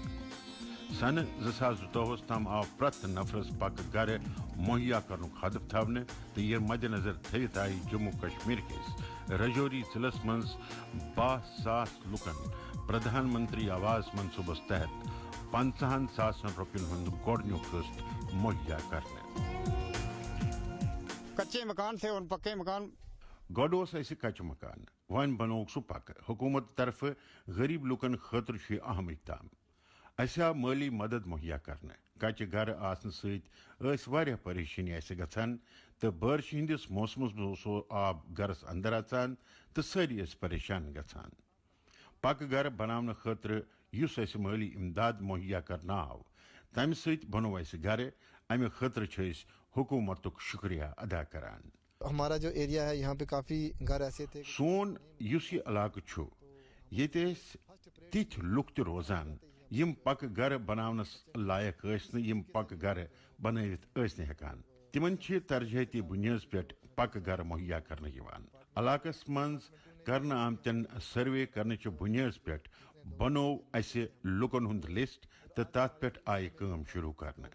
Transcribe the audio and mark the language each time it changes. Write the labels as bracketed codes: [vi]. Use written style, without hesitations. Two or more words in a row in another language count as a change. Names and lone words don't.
[ks] سن 2022 تام آو پرت نفرس پکہ گھر مہیا کرنک ہدف تھونے تو یہ مد نظر تھوت آئی جموں کشمیر کس رجوری ضلع مز 20,000 لکن پردھان منتری آواس منصوبس تحت 50,000 روپین ہند گۄڈنیُک قسط مہیا کرنے. [ur] کچے مکان تھے ان پکے مکان [ks] گۄڈٕ اوس اسہِ کچہِ مکان وۄنۍ بنووُکھ سُہ پکہٕ. حکومت طرفہٕ غریب لُکن خٲطرٕ چھُ یہِ اہم اقدام. اسہِ آو مٲلی مدد مہیا کرنہٕ. کچہِ گرٕ آسنہٕ سۭتۍ ٲسۍ واریاہ پریشٲنی اسہِ گژھان تہٕ بارشہِ ہٕنٛدِس موسمس منٛز اوس آب گرس اندر اژان تہٕ سٲری ٲسۍ پریشان گژھان. پکہٕ گرٕ بناونہٕ خٲطرٕ یُس اسہِ مٲلی امداد مہیا کرنہٕ آو تمہِ سۭتۍ بنوو اسہِ گرٕ. امہِ خٲطرٕ چھِ أسۍ حکومتُک شکریہ ادا کران. [ur] ہمارا جو ایریا ہے یہاں پہ کافی گھر ایسے تھے. [ks] سون یُس یہِ علاقہٕ چھُ ییٚتہِ ٲسۍ تِتھۍ لُکھ تہِ روزان یم پکہٕ گرٕ بناونس لایق ٲسۍ نہٕ. یم پکہٕ گرٕ بنٲوِتھ ٲسۍ نہٕ ہٮ۪کان. تمن چھِ ترجیحاتی بنیٲدِ پٮ۪ٹھ پکہٕ گرٕ مہیا کرنہٕ یِوان. علاقس منٛز کرنہٕ آمتٮ۪ن سروے کرنٕچہِ بنیٲدِ پٮ۪ٹھ بنوو اسہِ لُکن ہُنٛد لسٹ تہٕ تتھ پٮ۪ٹھ آیہِ کٲم شروع کرنہٕ.